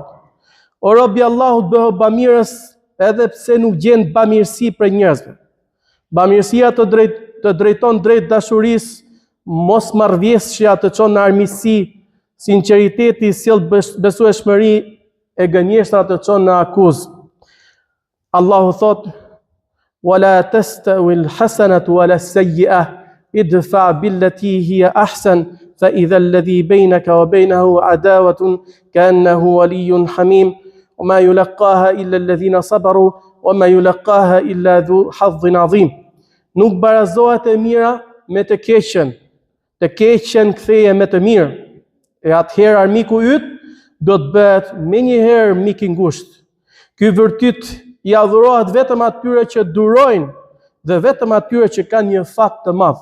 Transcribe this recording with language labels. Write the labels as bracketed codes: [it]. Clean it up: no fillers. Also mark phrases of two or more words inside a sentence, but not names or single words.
[sq] O robi Allahut, bëhu bamirës edhe pse nuk gjen bamirësi për njerëzve. Bamirësia të drejton drejt dashurisë, mosmarrveshja të çon në armiqsi, sinqeriteti sjell besueshmëri e gënjeshtra të çon në akuzë. Allahu thot: [ar] "ولا تستوي الحسنة ولا السيئة ادفع بالتي هي أحسن فإذا الذي بينك وبينه عداوة كأنه ولي حميم وما يلقاها إلا الذين صبروا وما يلقاها إلا ذو حظ عظيم." [sq] Nuk barazohet e mira me të keqen ktheje me të mirë. E atëherë armiku yt do të bëhet menjëherë mik i ngushtë. Ky vërtet i adhurohet vetëm atyre që durojnë dhe vetëm atyre që kanë një fat të madh.